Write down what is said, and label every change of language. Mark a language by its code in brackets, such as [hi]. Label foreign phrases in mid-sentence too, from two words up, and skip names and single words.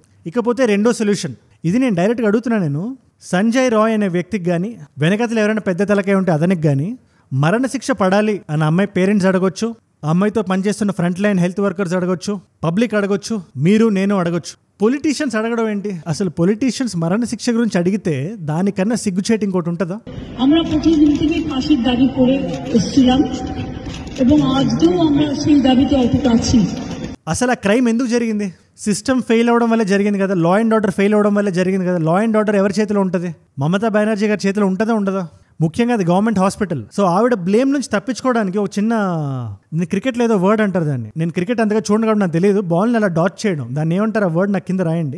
[te] ఇకపోతే రెండో సొల్యూషన్, ఇది నేను డైరెక్ట్గా అడుగుతున్నా. నేను సంజయ్ రాయ్ అనే వ్యక్తికి కానీ, వెనకతలు ఎవరైనా పెద్ద తలకాయ ఉంటే అతనికి కానీ మరణశిక్ష పడాలి అని అమ్మాయి పేరెంట్స్ అడగొచ్చు, అమ్మాయితో పనిచేస్తున్న [en] front line health workers [te] అడగొచ్చు, పబ్లిక్ అడగొచ్చు, మీరు నేను అడగొచ్చు. పొలిటీషియన్స్ అడగడం ఏంటి? అసలు పొలిటీషియన్స్ మరణ శిక్ష గురించి అడిగితే దానికన్నా సిగ్గుచేటు ఇంకోటి ఉంటుందా? [bn] আমরা প্রতিদিন থেকে ফাঁসির দাবি করে এসেছিলাম এবং আজও আমরা সেই দাবিতে অটুট আছি. [te] అసలు ఆ క్రైమ్ ఎందుకు జరిగింది? [en] system fail [te] అవడం వల్ల జరిగింది కదా, [en] law and order fail [te] అవడం వల్ల జరిగింది కదా. [en] law and order [te] ఎవరి చేతిలో ఉంటుంది? మమతా బెనర్జీ గారి చేతిలో ఉంటుందా ఉండదా? ముఖ్యంగా అది [en] government hospital. [te] సో ఆవిడ బ్లేమ్ నుంచి తప్పించుకోవడానికి ఒక చిన్న, క్రికెట్లో ఏదో వర్డ్ అంటారు దాన్ని, నేను క్రికెట్ అంతగా చూడడం కాబట్టి నాకు తెలియదు, బాల్ని అలా డాట్ చేయడం, దాన్ని ఏమంటారు ఆ వర్డ్ నాకు కింద రాయండి.